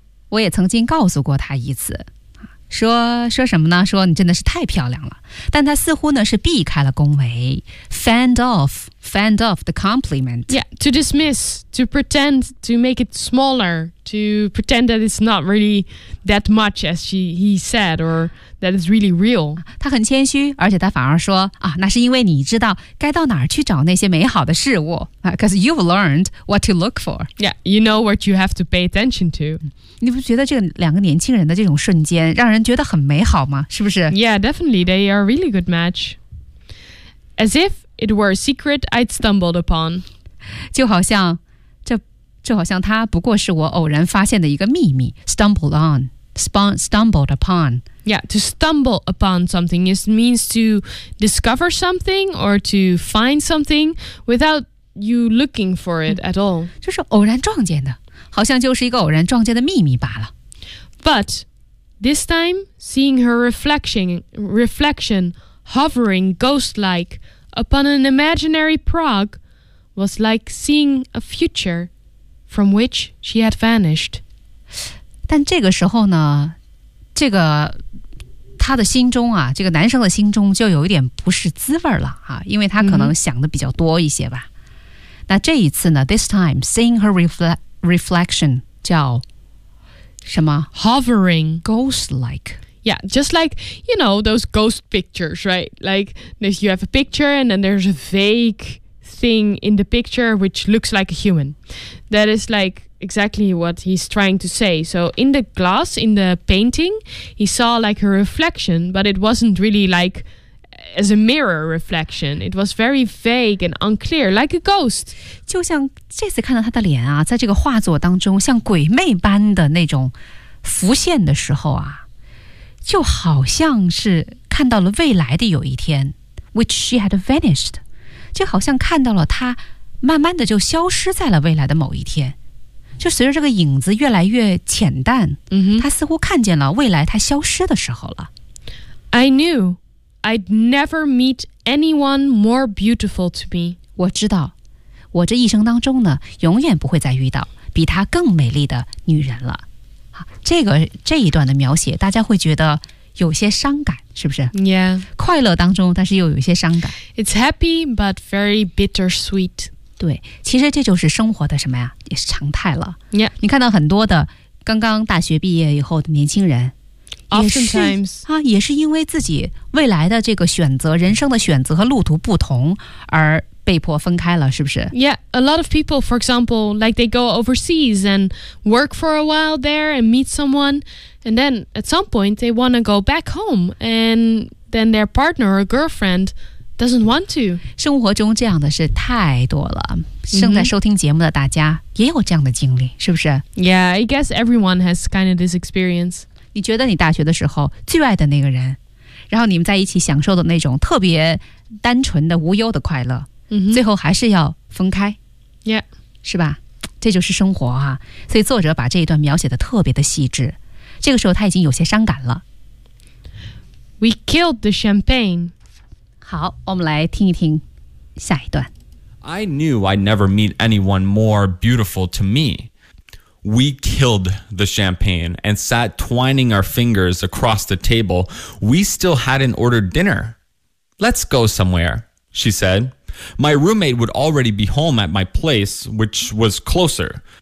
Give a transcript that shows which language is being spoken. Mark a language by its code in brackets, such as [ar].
[zh] 我也曾经告诉过他一次，说什么呢？说你真的是太漂亮了。但他似乎呢是避开了恭维 ， [en] fend off the compliment. Yeah, to dismiss, to pretend, to make it smaller, to pretend that it's not really that much as he said, or that it's really real. [zh] 他很谦虚，而且他反而说那是因为你知道该到哪儿去找那些美好的事物 [en] because you've learned what to look for. Yeah, you know what you have to pay attention to. [zh] 你不觉得这两个年轻人的这种瞬间让人觉得很美好吗？是不是 [en] ？Yeah, definitely. They are a really good match. As if. It were a secret I'd stumbled upon. [zh] 就好像这好像它不过是我偶然发现的一个秘密 [en] stumbled upon. Yeah, to stumble upon something is means to discover something or to find something without you looking for it at all. [zh] 就是偶然撞见的，好像就是一个偶然撞见的秘密罢了。 [en] But this time, seeing her reflection hovering ghost-like,upon an imaginary Prague was like seeing a future from which she had vanished. [zh] 但这个时候呢，这个他的心中啊，这个男生的心中就有一点不是滋味了因为他可能想的比较多一些吧。那这一次呢 [en] This time, seeing her reflection [zh] 叫什么 [en] Hovering Ghost-like Yeah, just like, you know, those ghost pictures, right? Like, you have a picture and then there's a vague thing in the picture which looks like a human. That is like exactly what he's trying to say. So in the glass, in the painting, he saw like a reflection, but it wasn't really like as a mirror reflection. It was very vague and unclear, like a ghost. [zh] 就像这次看到他的脸啊，在这个画作当中像鬼魅般的那种浮现的时候啊。就好像是看到了未来的有一天 [en] which she had vanished [zh] 就好像看到了她慢慢的就消失在了未来的某一天就随着这个影子越来越浅淡、 mm-hmm. 她似乎看见了未来她消失的时候了 [en] I knew I'd never meet anyone more beautiful to me [zh] 我知道我这一生当中呢永远不会再遇到比她更美丽的女人了这一段的描写大家会觉得有些伤感是不是 [en] Yeah. [zh] 快乐当中但是又有一些伤感 [en] It's happy but very bittersweet [zh] 对其实这就是生活的什么呀也是常态了 [en] Yeah. [zh] 你看到很多的刚刚大学毕业以后的年轻人 [en] Oftentimes [zh] 也是因为自己未来的这个选择人生的选择和路途不同而被迫分开了是不是 [en] Yeah, a lot of people, for example, like they go overseas and work for a while there and meet someone and then at some point they want to go back home and then their partner or girlfriend doesn't want to [zh] 生活中这样的事太多了正在收听节目的大家也有这样的经历是不是 [en] Yeah, I guess everyone has kind of this experience [zh] 你觉得你大学的时候最爱的那个人然后你们在一起享受的那种特别单纯的无忧的快乐 Mm-hmm. 最后还是要分开 [en] Yeah [zh] 是吧这就是生活啊所以作者把这一段描写得特别的细致这个时候他已经有些伤感了 [en] We killed the champagne [zh] 好我们来听一听下一段 [en] I knew I'd never meet anyone more beautiful to me We killed the champagne and sat twining our fingers across the table We still hadn't ordered dinner Let's go somewhere She saidMy roommate would already be home at my place, which was closer.